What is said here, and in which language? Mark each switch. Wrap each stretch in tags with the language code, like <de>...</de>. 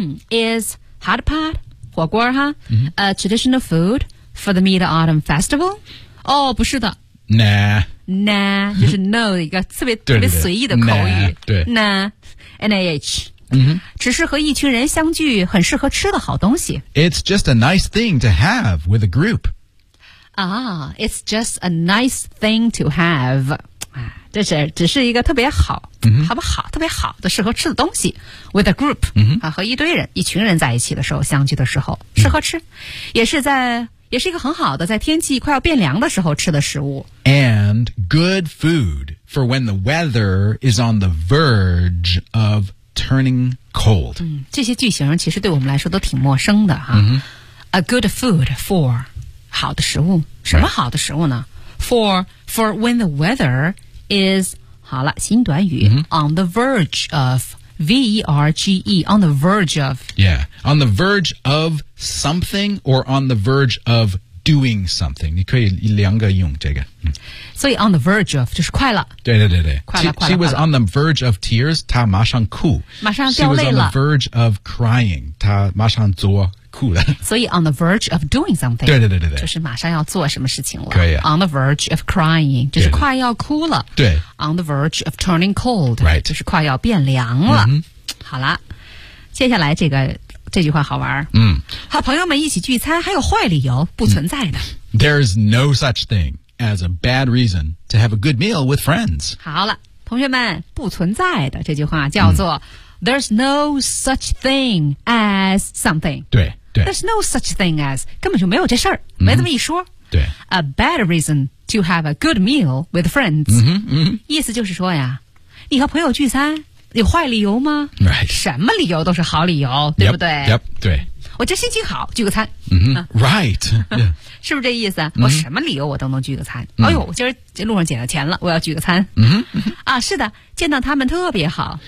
<en>Is hot pot</en> <zh>火锅哈、嗯、</zh> <en>A traditional foodFor the Mid-Autumn Festival? 哦、oh,</en> <zh>不是的。</zh> <en>Nah. Nah,</en> <zh>就是 no, 一个特别特别随意的口语。对。</zh> <en>Nah, N-A-H.、 Mm-hmm.</en> <zh>只是和一群人相聚很适合吃的好东西。</zh> <en>It's just a nice thing to have with a group. Ah, it's just a nice thing to have.</en> <zh>这是只是一个特别好、 mm-hmm. 好不好特别好的适合吃的东西。</zh> <en>With a group,、 mm-hmm.</en> <zh>啊、和一堆人一群人在一起的时候相聚的时候适合吃。 Mm-hmm. 也是在也是一个很好的在天气快要变凉的时候吃的食物。</zh> <en>And good food for when the weather is on the verge of turning cold.、</en> <zh>嗯、这些句型其实对我们来说都挺陌生的、啊。 Mm-hmm.</zh> <en>A good food for</en> <zh>好的食物。什么好的食物呢、</zh> <en>right. For when the weather is,</en> <zh>好了新短语、 mm-hmm.</zh> <en>on the verge of,V-E-R-G-E, on the verge of. Yeah, on the verge of something or on the verge of doing something.</en> <zh>你可以两个用这个。所以</zh> <en>on the verge of,</en> <zh>就是快了。对对对对。快了快了。</zh> <en>She was on the verge of tears,</en> <zh>她马上哭。马上掉泪了。</zh> <en>She was on the verge of crying,</en> <zh>她马上做酷的。</zh> <en>所以 on the verge of doing something.</en> <zh>对对对对对。就是马上要做什么事情了。可以啊。</zh> <en>On the verge of crying,</en> <zh>就是快要哭了。对。</zh> <en>On the verge of turning cold, right.</en> <zh>就是快要变凉了。 Mm-hmm. 好了。接下来这句话好玩。嗯。和朋友们一起聚餐还有坏理由不存在的。</zh> <en>There is no such thing as a bad reason to have a good meal with friends.</en> <zh>好了。同学们不存在的这句话叫做、嗯</zh> <en>There's no such thing as something.</en> <zh>对对。</zh> <en>There's no such thing as,</en> <zh>根本就没有这事儿、mm-hmm. 没这么一说。对。</zh> <en>A bad reason to have a good meal with friends. 嗯、mm-hmm, 嗯、</en> <zh>mm-hmm. 意思就是说呀你和朋友聚餐有坏理由吗</zh> <en>?Right.</en> <zh>什么理由都是好理由对不对</zh> <en>yep,</en> <zh>对。我这心情好聚个餐。</zh> <en>嗯、mm-hmm, ,Right.、Yeah.</en> <zh>是不是这意思、mm-hmm. 我什么理由我都能聚个餐。Mm-hmm. 哎呦我今儿路上捡了钱了我要聚个餐。嗯、mm-hmm. 啊是的见到他们特别好。</zh>